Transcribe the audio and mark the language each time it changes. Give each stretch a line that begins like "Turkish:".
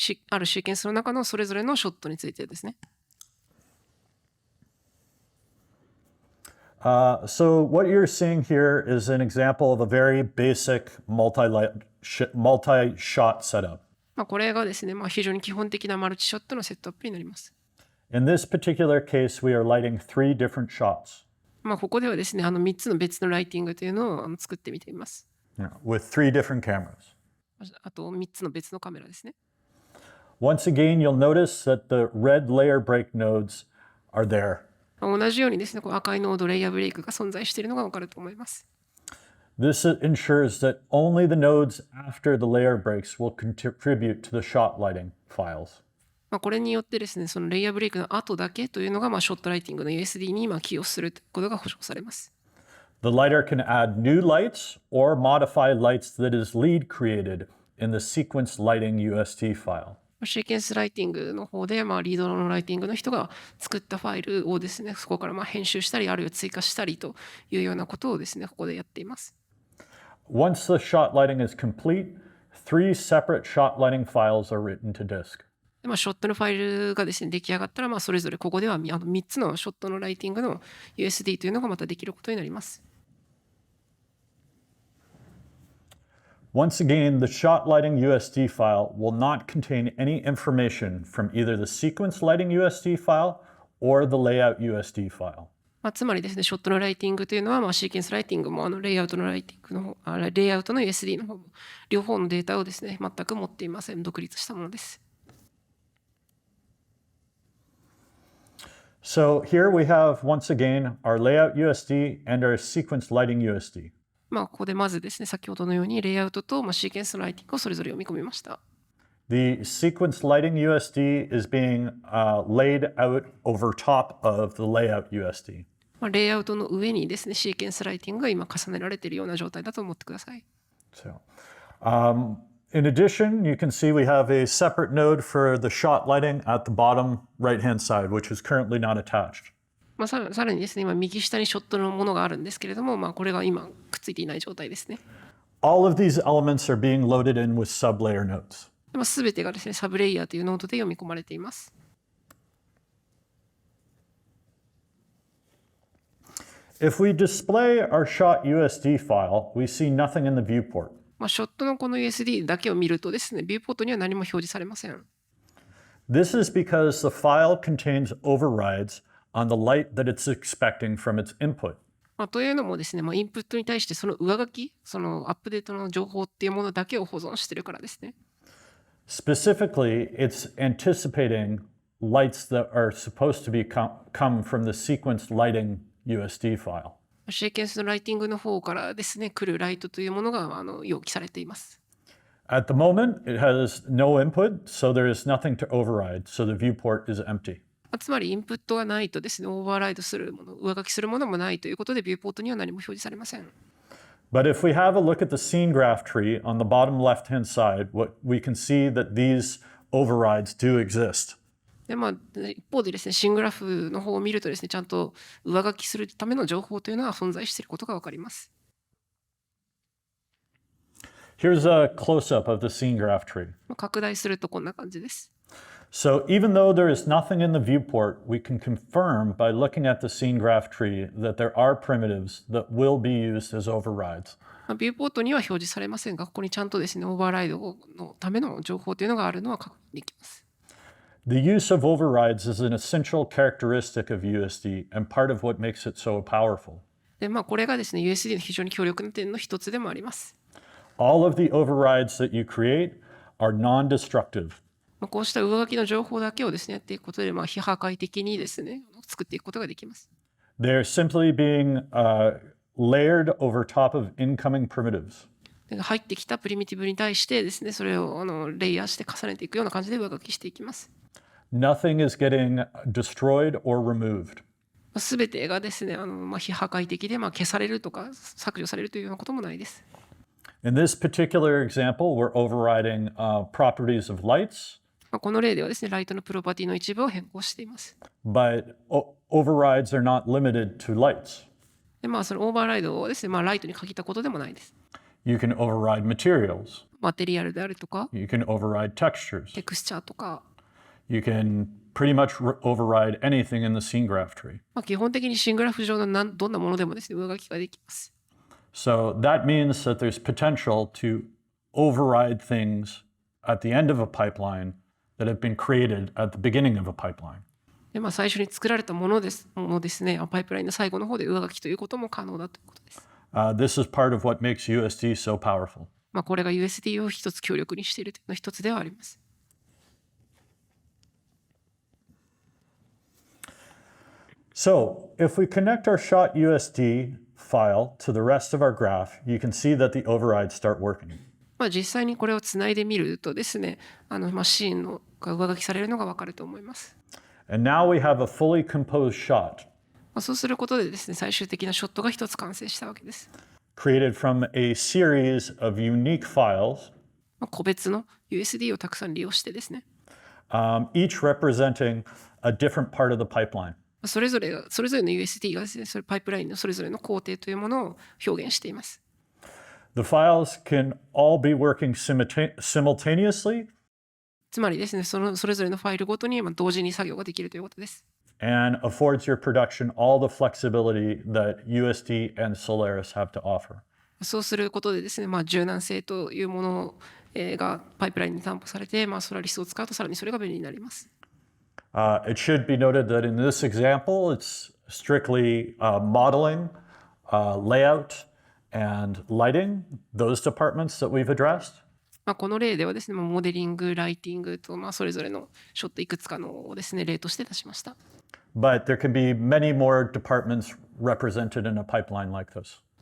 Japanese: あるシーケンスの中のそれぞれのショットについてですね。
English: So what you're seeing here is an example of a very basic multi-shot setup.
Japanese: これがですね、非常に基本的なマルチショットのセットアップになります。
English: In this particular case, we are lighting 3 different shots.
Japanese: ここではですね、3つの別のライティングというのを作ってみています。
English: With 3 different cameras.
Japanese: あと3つの別のカメラですね。
English: Once again, you'll notice that the red layer break nodes are there.
Japanese: 同じようにですね、赤いノードレイヤーブレイクが存在しているのが分かると思います。
English: This ensures that only the nodes after the layer breaks will contribute to the shot lighting files.
Japanese: これによってですね、そのレイヤーブレイクの後だけというのがショットライティングの USD に寄与するということが保証されます。
English: The lighter can add new lights or modify lights that is lead created in the sequence lighting USD file.
Japanese: シーケンスライティングの方で、リードのライティングの人が作ったファイルをですね、そこから編集したり、あるいは追加したりというようなことをですね、ここでやっています。
English: Once the shot lighting is complete, 3 separate shot lighting files are written to disk.
Japanese: ショットのファイルがですね、出来上がったら、それぞれここでは3つのショットのライティングの USD というのがまたできることになります。
English: Once again, the shot lighting USD file will not contain any information from either the sequence lighting USD file or the layout USD file.
Japanese: つまりですね、ショットのライティングというのは、シーケンスライティングもレイアウトのライティングの方、レイアウトの USD の方も、両方のデータをですね、全く持っていません。独立したものです。
English: So here we have once again our layout USD and our sequence lighting USD.
Japanese: ここでまずですね、先ほどのようにレイアウトとシーケンスのライティングをそれぞれ読み込みました。
English: The sequence lighting USD is being laid out over top of the layout USD.
Japanese: レイアウトの上にですね、シーケンスライティングが今重ねられているような状態だと思ってください。
English: So, in addition, you can see we have a separate node for the shot lighting at the bottom right-hand side, which is currently not attached.
Japanese: さらにですね、今右下にショットのものがあるんですけれども、これが今くっついていない状態ですね。
English: All of these elements are being loaded in with sublayer nodes.
Japanese: すべてがですね、サブレイヤーというノードで読み込まれています。
English: If we display our shot USD file, we see nothing in the viewport.
Japanese: ショットのこの USD だけを見るとですね、ビューポートには何も表示されません。
English: This is because the file contains overrides on the light that it's expecting from its input.
Japanese: というのもですね、インプットに対してその上書き、そのアップデートの情報っていうものだけを保存しているからですね。
English: Specifically, it's anticipating lights that are supposed to come from the sequence lighting USD file.
Japanese: シーケンスのライティングの方からですね、来るライトというものが要記されています。
English: At the moment, it has no input, so there is nothing to override, so the viewport is empty.
Japanese: つまりインプットがないとですね、オーバーライドするもの、上書きするものもないということで、ビューポートには何も表示されません。
English: But if we have a look at the scene graph tree on the bottom left-hand side, we can see that these overrides do exist.
Japanese: で一方でですね、新グラフの方を見るとですね、ちゃんと上書きするための情報というのは存在していることがわかります。
English: Here's a close-up of the scene graph tree.
Japanese: 拡大するとこんな感じです。
English: So even though there is nothing in the viewport, we can confirm by looking at the scene graph tree that there are primitives that will be used as overrides.
Japanese: ビューポートには表示されませんが、ここにちゃんとですね、オーバーライドのための情報というのがあるのは確認できます。
English: The use of overrides is an essential characteristic of USD and part of what makes it so powerful.
Japanese: で、これがですね、USD の非常に強力な点の一つでもあります。
English: All of the overrides that you create are non-destructive.
Japanese: こうした上書きの情報だけをですね、やっていくことで、非破壊的にですね、作っていくことができます。
English: They're simply being layered over top of incoming primitives.
Japanese: 入ってきたプリミティブに対してですね、それをレイヤーして重ねていくような感じで上書きしていきます。
English: Nothing is getting destroyed or removed.
Japanese: すべてがですね、非破壊的で、消されるとか削除されるというようなこともないです。
English: In this particular example, we're overriding properties of lights,
Japanese: この例ではですね、ライトのプロパティの一部を変更しています。
English: but overrides are not limited to lights.
Japanese: で、そのオーバーライドをですね、ライトに限ったことでもないです。
English: You can override materials.
Japanese: マテリアルであるとか、
English: You can override textures.
Japanese: テクスチャーとか、
English: You can pretty much override anything in the scene graph tree.
Japanese: 基本的にシングラフ上のどんなものでもですね、上書きができます。
English: So that means that there's potential to override things at the end of a pipeline that have been created at the beginning of a pipeline.
Japanese: で、最初に作られたものですね、パイプラインの最後の方で上書きということも可能だということです。
English: This is part of what makes USD so powerful.
Japanese: これが USD を一つ強力にしているというの一つではあります。
English: So if we connect our shot USD file to the rest of our graph, you can see that the overrides start working.
Japanese: 実際にこれをつないでみるとですね、シーンが上書きされるのがわかると思います。
English: And now we have a fully composed shot
Japanese: そうすることでですね、最終的なショットが一つ完成したわけです。
English: created from a series of unique files,
Japanese: 個別の USD をたくさん利用してですね、
English: each representing a different part of the pipeline.
Japanese: それぞれの USD がですね、それパイプラインのそれぞれの工程というものを表現しています。
English: The files can all be working simultaneously
Japanese: つまりですね、それぞれのファイルごとに同時に作業ができるということです。
English: and affords your production all the flexibility that USD and Solaris have to offer.
Japanese: そうすることでですね、柔軟性というものがパイプラインに担保されて、ソラリスを使うとさらにそれが便利になります。
English: It should be noted that in this example, it's strictly modeling, layout, and lighting, those departments that we've addressed.
Japanese: この例ではですね、モデリング、ライティングと、それぞれのショットいくつかのをですね、例として出しました。
English: But there can be many more departments represented in a pipeline like this.